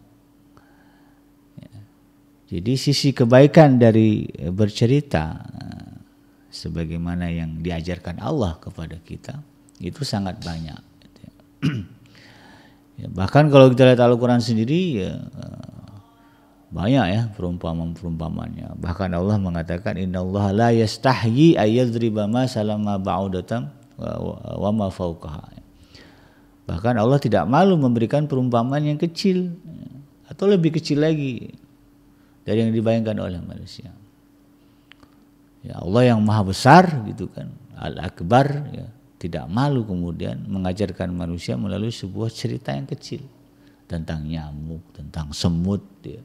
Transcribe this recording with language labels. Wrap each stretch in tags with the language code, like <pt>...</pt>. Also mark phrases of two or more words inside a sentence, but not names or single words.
<id>Jadi sisi kebaikan dari bercerita sebagaimana yang diajarkan Allah kepada kita itu sangat banyak. Ya, bahkan kalau kita lihat Al-Quran sendiri ya, banyak ya perumpamaan-perumpamannya. Bahkan Allah mengatakan</id> <ar>إن الله لا يستحيي أن يضرب مثلا ما بعوضة وما فوقها.</ar> <id>Bahkan Allah tidak malu memberikan perumpamaan yang kecil atau lebih kecil lagi dari yang dibayangkan oleh manusia. Ya, Allah yang maha besar gitu kan, Al-Akbar ya, tidak malu kemudian mengajarkan manusia melalui sebuah cerita yang kecil tentang nyamuk, tentang semut ya.</id>